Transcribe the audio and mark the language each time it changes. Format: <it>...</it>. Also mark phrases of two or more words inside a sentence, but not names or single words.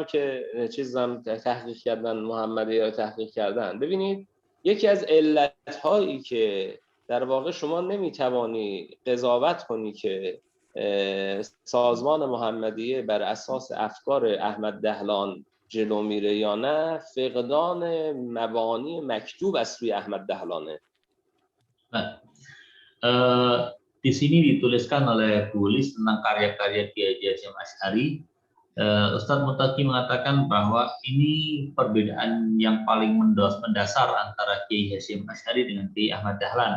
<fa>که چیزام تحقیق کردن، محمدی ها تحقیق کردن، ببینید یکی از علت‌هایی که در واقع شما نمیتوانی قضاوت کنی که سازمان محمدیه بر اساس افکار احمد دهلان جلو میره یا نه، فقدان مبانی مکتوب از سوی احمد دهلانه.</fa> <id>Di sini dituliskan oleh tulis tentang karya-karya Kiai Hasyim Asy'ari. Ustadz Mutaqi mengatakan bahwa ini perbedaan yang paling mendasar antara Kiai Hasyim Asy'ari dengan Kiai Ahmad Dahlan.</id>